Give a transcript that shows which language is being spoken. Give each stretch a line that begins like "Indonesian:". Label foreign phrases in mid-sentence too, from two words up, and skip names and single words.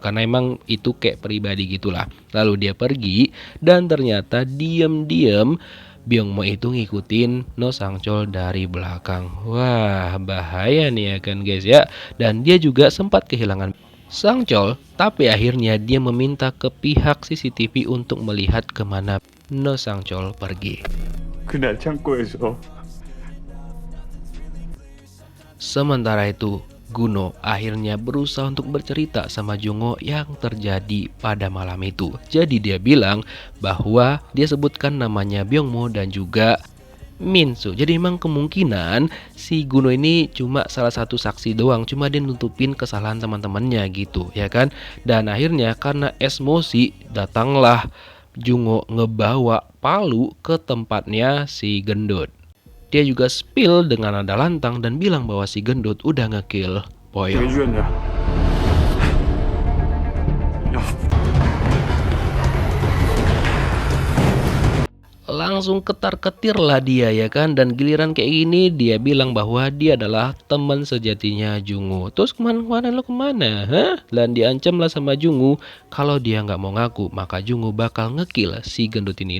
Indonesian: Karena emang itu kayak pribadi gitulah. Lalu dia pergi dan ternyata diam-diam Byungmo itu ngikutin No Sangchol dari belakang. Wah, bahaya nih ya kan guys ya. Dan dia juga sempat kehilangan Sangchol, tapi akhirnya dia meminta ke pihak CCTV untuk melihat kemana No Sangchol pergi.
Korean: 그날 창고에서
Indonesian: Sementara itu, Guno akhirnya berusaha untuk bercerita sama Jungho yang terjadi pada malam itu. Jadi dia bilang bahwa dia sebutkan namanya Byungmo dan juga Minsu. Jadi memang kemungkinan si Guno ini cuma salah satu saksi doang, cuma dia nutupin kesalahan teman-temannya gitu ya kan. Dan akhirnya karena emosi datanglah Jungho ngebawa palu ke tempatnya si gendut. Dia juga spill dengan nada lantang dan bilang bahwa si gendut udah ngekill
Korean: 왜 Poyo. 죽였냐? 야,
Indonesian: Langsung ketar-ketir lah dia ya kan. Dan giliran kayak gini dia bilang bahwa dia adalah teman sejatinya Jungho. Terus kemana-kemana lo kemana? Hah? Dan diancam lah sama Jungho. Kalau dia nggak mau ngaku maka Jungho bakal ngekill si gendut ini.